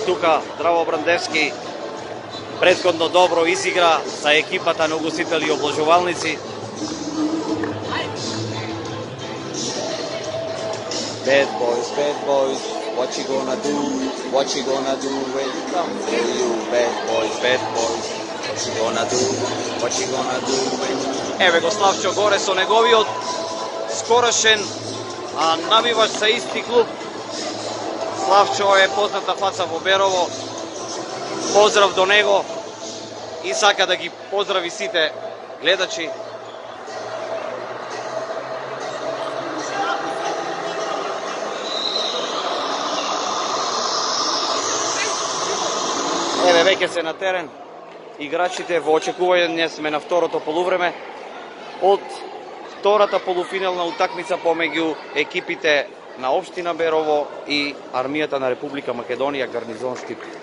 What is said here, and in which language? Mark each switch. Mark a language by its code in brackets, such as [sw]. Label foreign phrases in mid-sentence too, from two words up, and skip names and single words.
[mk] тука, Драво Брандевски, претходно добро изигра за екипата на угостители и облажувалници. [en] Bad boys, what you gonna do when you come for you? Bad boys, what you gonna do when you... [mk] Еве го Славчо горе со неговиот скорошен навивач за исти клуб. Славчо е позната фаца во Берово. Поздрав до него и сака да ги поздрави сите гледачи. Еве веќе се на терен играчите во очекување сме на второто полувреме од втората полуфинална утакмица помеѓу екипите на општина Берово и армијата на Република Македонија, гарнизон Штип.